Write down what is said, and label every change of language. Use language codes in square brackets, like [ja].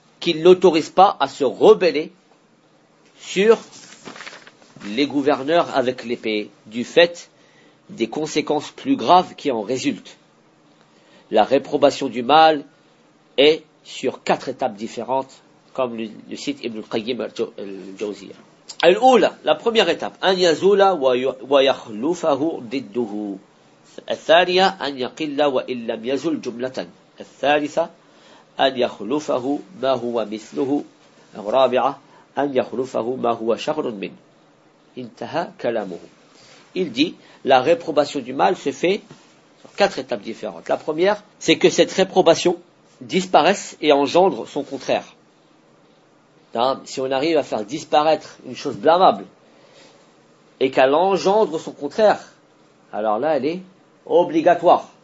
[fr] qu'il n'autorise pas à se rebeller sur les gouverneurs avec l'épée, du fait des conséquences plus graves qui en résultent. La réprobation du mal est sur quatre étapes différentes, comme le cite Ibn al-Qayyim al-Jawziyyah. [ar] Al-Ula, [fr] la première étape, [ar] « An yazula wa yakhlufahu didduhu » الثانية أن يقل وإن لم يزل جملة الثالثة أن يخلفه ما هو مثله الرابعة أن يخلفه ما هو شغل منه انتهى كلامه. [fr] Il dit la réprobation du mal se fait sur quatre étapes différentes. La première, c'est que cette réprobation disparaisse et engendre son contraire. Si on arrive à faire disparaître une chose blâmable et qu'elle engendre son contraire, alors là elle est obligatoire.